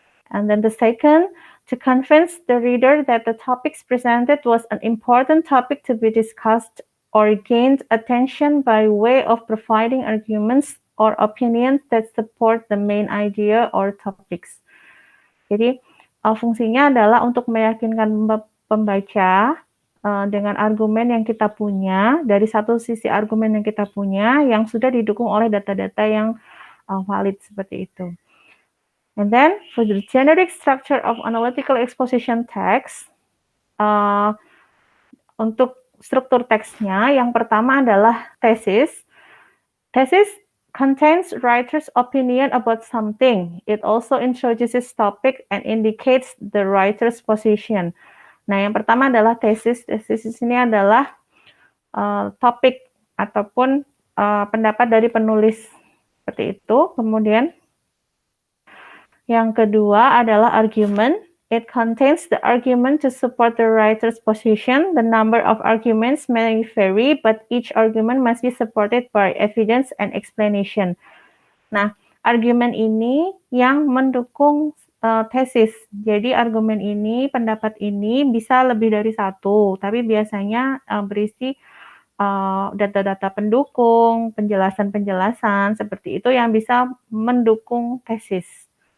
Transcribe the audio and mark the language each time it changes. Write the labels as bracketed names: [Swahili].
[English] And then the second, to convince the reader that the topics presented was an important topic to be discussed or gained attention by way of providing arguments or opinions that support the main idea or topics. [Indonesian] Jadi fungsinya adalah untuk meyakinkan pembaca dengan argumen yang kita punya, dari satu sisi argumen yang kita punya yang sudah didukung oleh data-data yang valid seperti itu. [English] And then for the generic structure of analytical exposition text, [Indonesian] untuk struktur teksnya yang pertama adalah [English] thesis. Thesis contains writer's opinion about something. It also introduces topic and indicates the writer's position. [Indonesian] Nah, yang pertama adalah tesis. Tesis ini adalah topik ataupun pendapat dari penulis seperti itu. Kemudian yang kedua adalah argument. [English] It contains the argument to support the writer's position. The number of arguments may vary, but each argument must be supported by evidence and explanation. [Indonesian] Nah, argumen ini yang mendukung tesis. Jadi argumen ini, pendapat ini bisa lebih dari satu, tapi biasanya berisi data-data pendukung, penjelasan-penjelasan seperti itu yang bisa mendukung tesis.